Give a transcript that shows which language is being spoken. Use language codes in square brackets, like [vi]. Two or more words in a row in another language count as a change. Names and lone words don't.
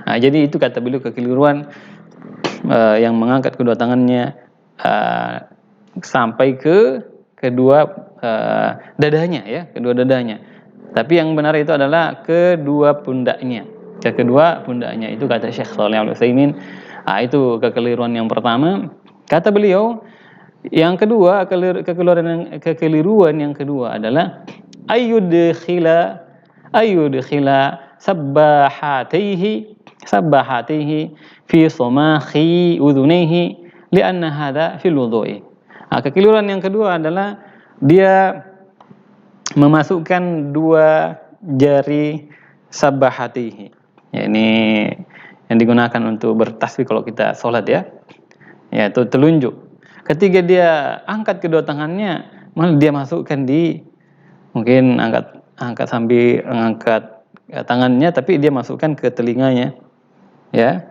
[id] Jadi itu kata beliau kekeliruan yang mengangkat kedua tangannya sampai ke kedua dadanya, ya, kedua dadanya. Tapi yang benar itu adalah kedua pundaknya. Kedua pundaknya itu kata Syekh Shalih Al-Utsaimin. Itu kekeliruan yang pertama. Kata beliau, yang kedua, kekeliruan yang kedua adalah [ar] أن يدخل سباحتيه في صماخ أذنيه لأن هذا في الوضوء. [id] Kekeliruan yang kedua adalah dia memasukkan 2 jari sabbahatihi. Ya, ini yang digunakan untuk bertasbih kalau kita sholat, ya. Ya, itu telunjuk. Ketika dia angkat kedua tangannya, malah dia masukkan mungkin angkat sambil mengangkat tangannya, tapi dia masukkan ke telinganya, ya.